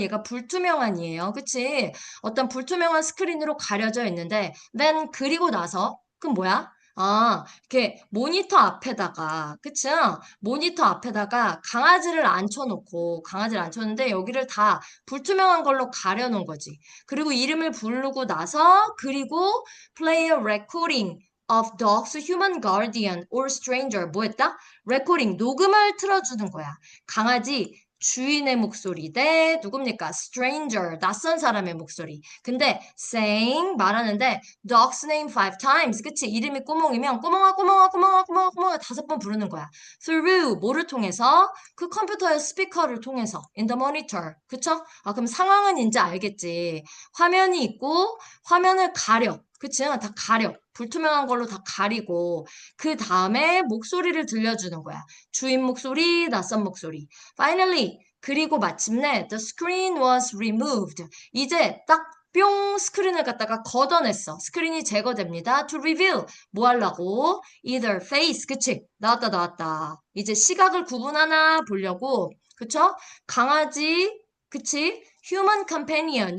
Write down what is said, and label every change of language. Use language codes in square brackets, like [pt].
[ko] 얘가 불투명한이에요. 그치? 어떤 불투명한 스크린으로 가려져 있는데, then 그리고 나서, 그럼 뭐야? 아, 이렇게 모니터 앞에다가, 그치? 모니터 앞에다가 강아지를 앉혀놓는데 여기를 다 불투명한 걸로 가려놓은 거지. 그리고 이름을 부르고 나서, 그리고 [en] play a recording of dog's human guardian or stranger. [ko] 뭐 했다? 레코딩, 녹음을 틀어주는 거야. 강아지 주인의 목소리 대 누굽니까? stranger, 낯선 사람의 목소리. [en] 근데 saying, 말하는데 dog's name 5 times. [ko] 그치? 이름이 꼬몽이면 꼬몽아, 꼬몽아, 꼬몽아, 꼬몽아, 꼬몽아 5번 부르는 거야. through, 뭐를 통해서? 그 컴퓨터의 스피커를 통해서. [en] in the monitor. [ko] 그쵸? 아, 그럼 상황은 이제 알겠지. 화면이 있고 화면을 가려. 그치? 다 가려. 불투명한 걸로 다 가리고 그 다음에 목소리를 들려주는 거야. 주인 목소리, 낯선 목소리. [en] Finally, [ko] 그리고 마침내 [en] the screen was removed. [ko] 이제 딱 뿅 스크린을 갖다가 걷어냈어. 스크린이 제거됩니다. [en] To reveal. [ko] 뭐 하려고? [en] Either face. [ko] 그치? 나왔다, 나왔다. 이제 시각을 구분하나 보려고. 그쵸? 강아지. 그치? [en] Human companion.